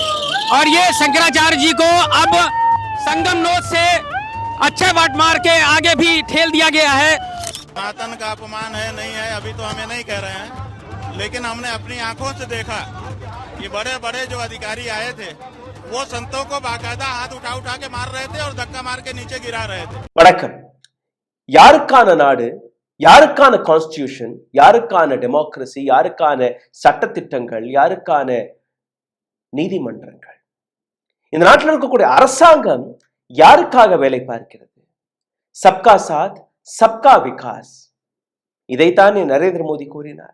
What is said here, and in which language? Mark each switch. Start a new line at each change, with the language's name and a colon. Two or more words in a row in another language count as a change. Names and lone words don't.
Hindi: और ये शंकराचार्य जी को अब संगम नोद से अच्छे वाट मार के आगे भी ठेल दिया गया है। सनातन का अपमान है नहीं है अभी तो हमें नहीं कह रहे हैं, लेकिन हमने अपनी आंखों से देखा कि बड़े बड़े जो अधिकारी आए थे वो संतों को बाकायदा हाथ उठा उठा के मार रहे थे और धक्का मार के नीचे गिरा रहे थे।
Tamil: வணக்கம். யாருக்கான நாடு, யாருக்கான கான்ஸ்டிடியூஷன், யாருக்கான டெமோக்ரசி, யாருக்கான சட்டத்திட்டங்கள், யாருக்கான நீதிமன்றங்கள், இந்த நாட்டில் இருக்கக்கூடிய அரசாங்கம் யாருக்காக வேலை பார்க்கிறது?
Hindi: सबका साथ सबका विकास,
Tamil: இதைத்தான் நரேந்திர மோடி கூறினார்.